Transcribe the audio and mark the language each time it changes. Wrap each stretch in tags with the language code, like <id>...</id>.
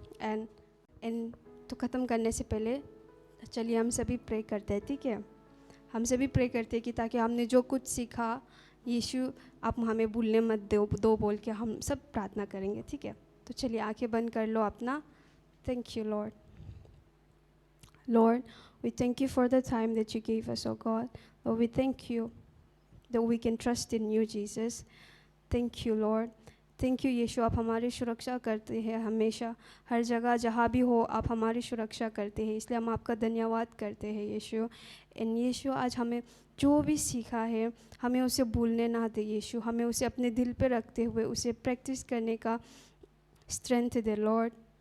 <hi>And तो ख़त्म करने से पहले चलिए हम सभी प्रे करते हैं, ठीक है? हम सभी प्रे करते हैं कि ताकि हमने जो कुछ सीखा, यीशु आप हमें भूलने मत दो बोल के हम सब प्रार्थना करेंगे, ठीक है? तो चलिए आंखें बंद कर लो अपना।</hi> <en>Thank you Lord. Lord, we thank you for the time that you gave us, oh God. Lord, we thank you that we can trust in you, Jesus. Thank you, Lord. Thank you</en> <hi>यीशु, आप हमारी सुरक्षा करते हैं हमेशा, हर जगह जहाँ भी हो आप हमारी सुरक्षा करते हैं, इसलिए हम आपका धन्यवाद करते हैं यीशु। एंड यीशु, आज हमें जो भी सीखा है हमें उसे भूलने ना दे यीशु, हमें उसे अपने दिल पे रखते हुए उसे प्रैक्टिस करने का स्ट्रेंथ दे लॉर्ड।</hi>